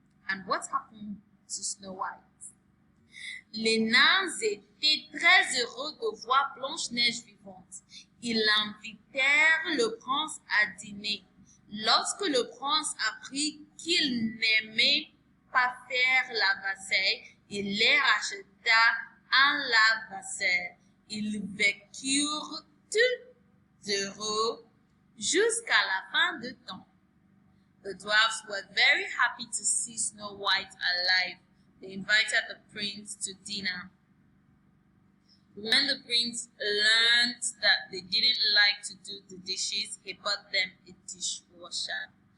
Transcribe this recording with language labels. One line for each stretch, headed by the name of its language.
English: And what happened to Snow White?
French: Les nains étaient très heureux de voir Blanche-Neige vivante. Ils invitèrent le prince à dîner. Lorsque le prince apprit qu'il n'aimait pas faire la vaisselle, il leur acheta un lave-vaisselle. Ils vécurent tous heureux jusqu'à la fin du temps.
English: The dwarfs were very happy to see Snow White alive. They invited the prince to dinner. When the prince learned that they didn't like to do the dishes, he bought them a dishwasher.